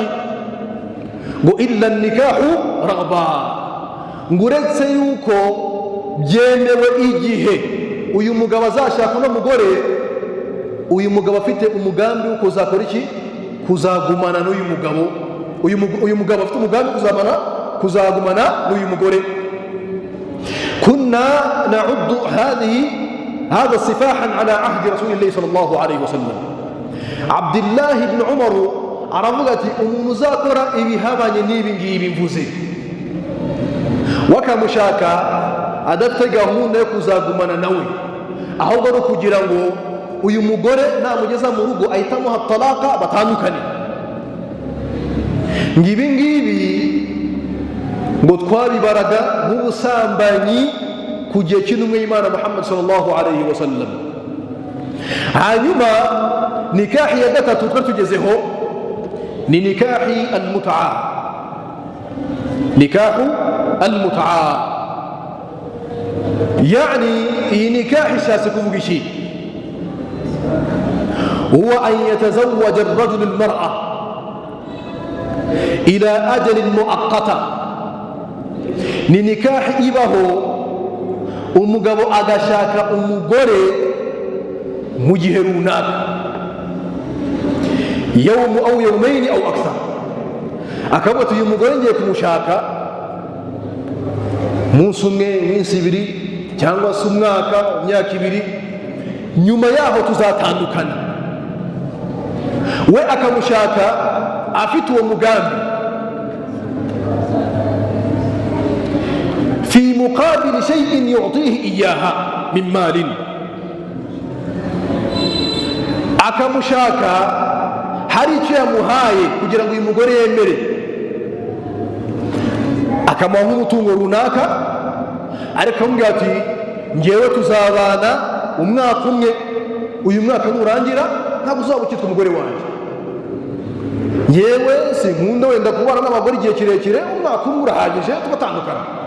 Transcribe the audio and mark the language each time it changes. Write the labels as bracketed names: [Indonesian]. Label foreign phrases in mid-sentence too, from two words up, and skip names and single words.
[Kinyarwanda] Ngo [Arabic] إلا نكاح رغبة, [Kinyarwanda] ngo uretse yuko byemewe igihe uyu mugabo azashaka uno mugore, uyu mugabo afite umugambi wo kuzakora iki, kuzagumana n'uyu mugabo, uyu mugabo afite umugambi kuzagumana n'uyu mugore. [Arabic] كنا نعد هذا سفاحا على عهد رسول الله صلى الله عليه وسلم. [Kinyarwanda] Abdullah ibn Umar aravuga ati umuntu uzakora ibihabanye n'ibi ngibi mvuze, wakamushaka adafite gahunda yo kuzagumana nawe, ahubwo ari kugira ngo uyu mugore namugeza mu rugo ahita amuha talaka batandukane. Ngibi ngibi ngo twabibaraga nk'ubusambanyi ku gihe cy'intumwa y'Imana Muhammad [Arabic] صلى الله عليه وسلم. [Kinyarwanda] Hanyuma nikahi ya gatatu twari tugezeho ni nikahi al-mut'a. [Arabic] نكاح المتعة يعني [Kinyarwanda] iyi nikahi ishatse kuvuga iki? [Arabic] هو أن يتزوج الرجل المرأة إلى أجل مؤقت, [Kinyarwanda] ni nikahi ibaho umugabo agashaka umugore mu gihe runaka, [Arabic] يوم أو يومين أو أكثر, [Kinyarwanda] akavuga ati uyu mugore ngiye kumushaka umunsi umwe, iminsi ibiri, cyangwa se umwaka, imyaka ibiri, nyuma yaho tuzatandukana. We akamushaka afite uwo mugambi, [Arabic] في مقابل شيء يعطيه إياها من مال, [Kinyarwanda] akamushaka hari icyo yamuhaye kugira ngo uyu mugore yemere, akamuha nk'umutungo runaka, ariko akamubwira ati ngewe tuzabana umwaka umwe, uyu mwaka nurangira ntabwo uzaba ukitwa umugore wanjye, ngewe sinkunda wenda kubana n'abagore igihe kirekire, umwaka umwe urahagije tugatandukana.